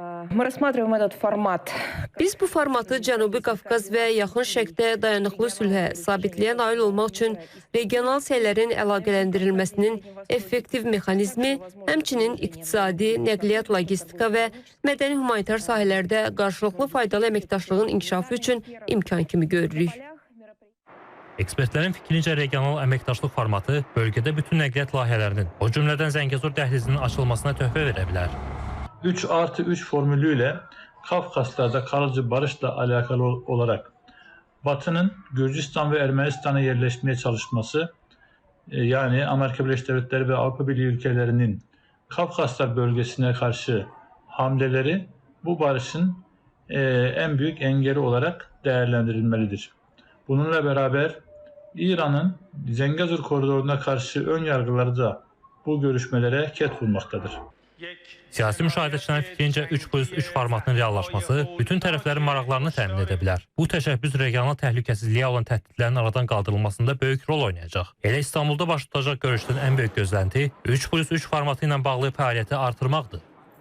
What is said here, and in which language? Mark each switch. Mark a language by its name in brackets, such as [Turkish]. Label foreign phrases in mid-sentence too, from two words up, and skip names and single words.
[Azerbaijani] Biz bu formatı Cənubi Qafqaz və Yaxın Şərqdə dayanıqlı sülhə, sabitliyə nail olmaq üçün regional səylərin əlaqələndirilməsinin effektiv mexanizmi, həmçinin iqtisadi, nəqliyyat, logistika və mədəni humanitar sahələrdə qarşılıqlı faydalı əməkdaşlığın inkişafı üçün imkan kimi görürük. Ekspertlərin fikrincə regional əməkdaşlıq formatı bölgədə bütün nəqliyyat layihələrinin, o cümlədən Zəngəzur dəhlizinin açılmasına töhfə verə bilər. [Turkish] 3+3 formülü ilə Kafkaslarda kalıcı barışla alakalı olarak Batı'nın Gürcistan ve Ermenistan'a yerleşmeye çalışması, yani Amerika Birleşik Devletleri ve Avrupa Birliği ülkelerinin Kafkaslar bölgesine karşı hamleleri bu barışın en büyük engeli olarak değerlendirilmelidir. Bununla beraber İran'ın Zengezur koridoruna karşı ön yargıları da bu görüşmelere ket vurmaktadır. [Azerbaijani] Siyasi müşahidəçilərin fikrincə 3+3 formatının reallaşması bütün tərəflərin maraqlarını təmin edə bilər. Bu təşəbbüs regional təhlükəsizliyə olan təhdidlərin aradan qaldırılmasında böyük rol oynayacaq. Elə İstanbulda baş tutacaq görüşdən ən böyük gözlənti 3+3 formatı ilə bağlı fəaliyyəti artırmaqdır.